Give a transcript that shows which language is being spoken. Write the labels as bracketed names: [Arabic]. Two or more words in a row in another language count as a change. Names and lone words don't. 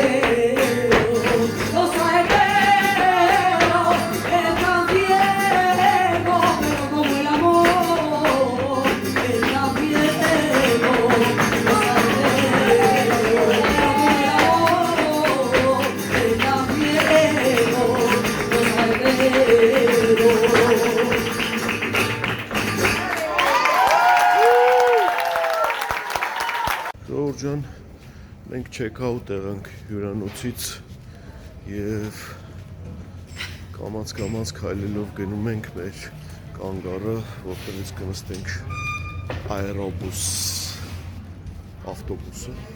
[Spanish] no sabe está ciego, pero como el amor está ciego, no sabe pero como el amor está ciego, no sabe. [Armenian] Ժողովուրդ ջան, մենք չեքաուտ եղանք հյուրանոցից եւ կամաց քայլելով գնում ենք մեր կանգառը, որտեղից կնստենք աերոբուս ավտոբուսը։